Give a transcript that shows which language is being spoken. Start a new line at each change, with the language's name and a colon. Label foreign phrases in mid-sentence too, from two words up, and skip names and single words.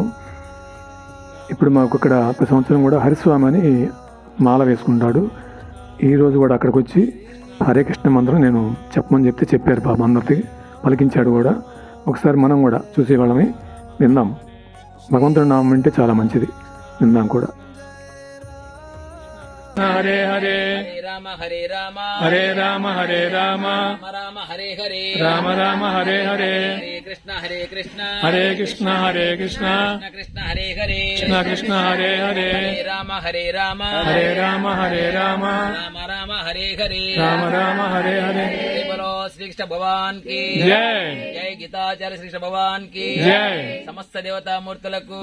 Telugu: ఇప్పుడు మాకు ఇక్కడ ప్రతి సంవత్సరం కూడా హరిస్వామి అని మాల వేసుకుంటాడు. ఈరోజు కూడా అక్కడికి వచ్చి హరే కృష్ణ మంత్రం నేను చెప్పమని చెప్తే చెప్పారు పాపం, అందరికి పలికించాడు కూడా. ఒకసారి మనం కూడా చూసేవాళ్ళని విందాం. భగవంతుడి నామం అంటే చాలా మంచిది, విందాం కూడా. హరే హరే రామ హరే రామ హరే రామ హరే రామ రామ హరే హరే రామ రామ హరే హరే హరే కృష్ణ హరే కృష్ణ హరే కృష్ణ హరే కృష్ణ కృష్ణ హరే హరే కృష్ణ కృష్ణ హరే హరే రామ హరే రామ హరే రామ హరే రామ రామ రామ హరే హరే రామ రామ హరే హరే.
Hindi: बोलो श्रीकृष्ण भगवान की జై जय गीताचार्य श्रीकृष्ण भगवान की జై
Telugu: సమస్త దేవతామూర్తులకు